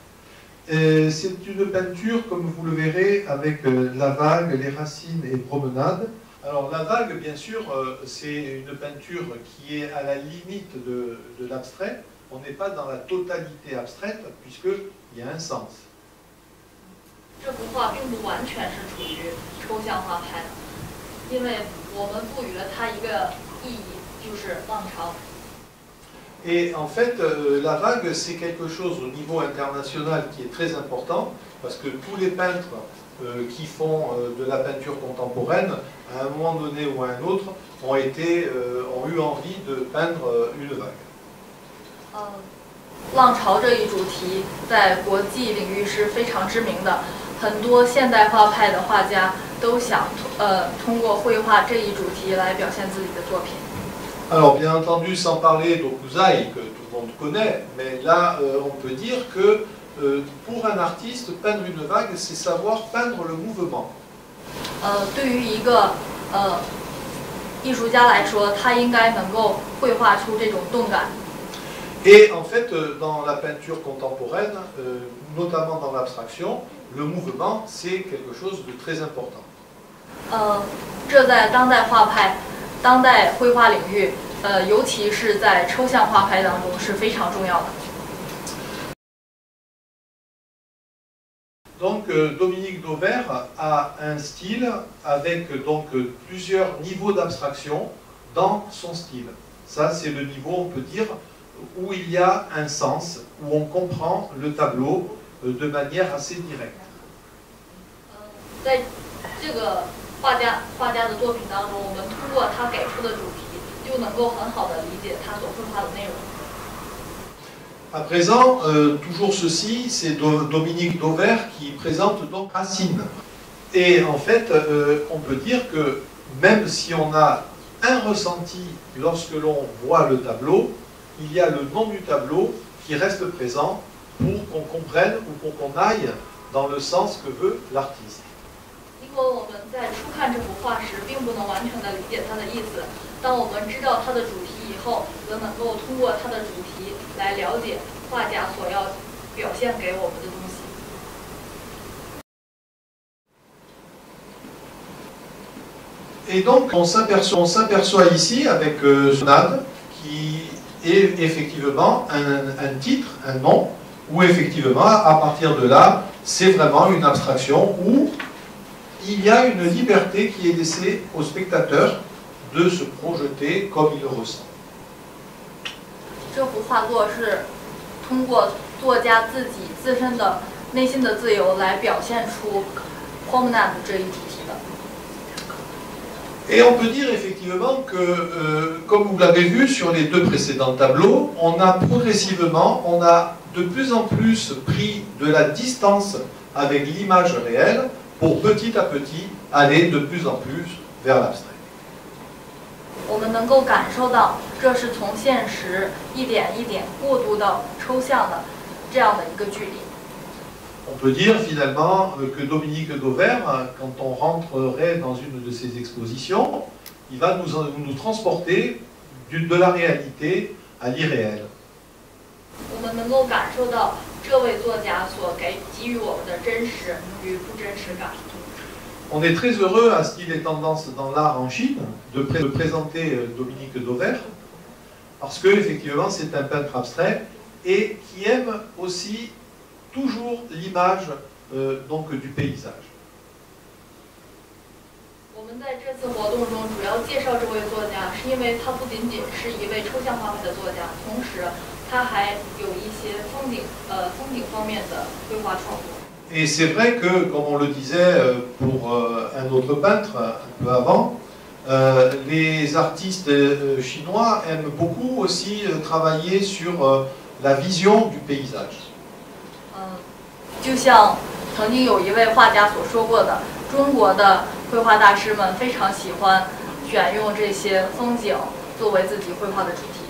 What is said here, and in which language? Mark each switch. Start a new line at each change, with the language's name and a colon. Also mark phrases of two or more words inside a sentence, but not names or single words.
French: C'est une peinture, comme vous le verrez, avec la vague, les racines et promenade. Alors la vague, bien sûr, c'est une peinture qui est à la limite de l'abstrait. On n'est pas dans la totalité abstraite, puisqu'il y a un sens.
Chinese: 这幅画并不完全是处于抽象画派的。因为我们赋予了它一个意义，就是浪潮。
French: Et en fait, la vague, c'est quelque chose au niveau international qui est très important, parce que tous les peintres qui font de la peinture contemporaine, à un moment donné ou à un autre, ont eu envie de peindre une vague.
Chinese: 浪潮这一主题在国际领域是非常知名的，很多现代画派的画家 都想通过绘画这一主题来表现自己的作品。
French: Alors bien entendu, sans parler d'Okuzai que tout le monde connaît, mais là on peut dire que pour un artiste, peindre une vague, c'est savoir peindre le mouvement.
Chinese: 对于一个艺术家来说，他应该能够绘画出这种动感。
French: Et en fait, dans la peinture contemporaine, notamment dans l'abstraction, le mouvement, c'est quelque chose de très important.
Chinese: 这在当代画派、当代绘画领域尤其是在抽象画派当中是非常重要的。
French: Donc Dominique Dauvert a un style avec donc plusieurs niveaux d'abstraction dans son style. Ça c'est le niveau, on peut dire, où il y a un sens, où on comprend le tableau de manière assez directe.
Chinese: 在这个画家的作品当中，我们通过他给出的主题，就能够很好的理解他所绘画的内容。
French: À présent, toujours ceci, c'est Dominique Dauvert qui présente donc Racine. Et en fait, on peut dire que même si on a un ressenti lorsque l'on voit le tableau, il y a le nom du tableau qui reste présent pour qu'on comprenne ou pour qu'on aille dans le sens que veut l'artiste.
Chinese: 因为我们在初看这幅画时，并不能完全的理解它的意思。当我们知道它的主题以后，则能够通过它的主题来了解画家所要表现给我们的东西。
French: Et donc, on s'aperçoit ici avec Sonade, qui est effectivement un titre, un nom, où effectivement, à partir de là, c'est vraiment une abstraction où il y a une liberté qui est laissée au spectateur de se projeter comme il le ressent.
Chinese: 这幅画作是通过作家自己自身的内心的自由来表现出 promenade 这一主题的。
French: Et on peut dire effectivement que, comme vous l'avez vu sur les deux précédents tableaux, on a progressivement, on a de plus en plus pris de la distance avec l'image réelle pour petit à petit aller de plus en plus vers l'abstrait.
Chinese: 我们能够感受到，这是从现实一点一点过渡到抽象的这样的一个距离。
French: On peut dire finalement que Dominique Dauvert, quand on rentrerait dans une de ses expositions, il va nous transporter de la réalité à l'irréel.
Chinese: 我们能够感受到这位作家所给予我们的真实与不真实感。
French: On est très heureux à ce qu'il ait tendance dans l'art en Chine de présenter Dominique Dauvert, parce que effectivement c'est un peintre abstrait et qui aime aussi toujours l'image donc du paysage.
Chinese: 我们在这次活动中主要介绍这位作家，是因为他不仅仅是一位抽象画派的作家，同时他还有一些风景方面的绘画创作。
French: Et c'est vrai que, comme on le disait pour un autre peintre un peu avant, les artistes chinois aiment beaucoup aussi travailler sur la vision du paysage.
Chinese: 就像曾经有一位画家所说过的，中国的绘画大师们非常喜欢选用这些风景作为自己绘画的主题。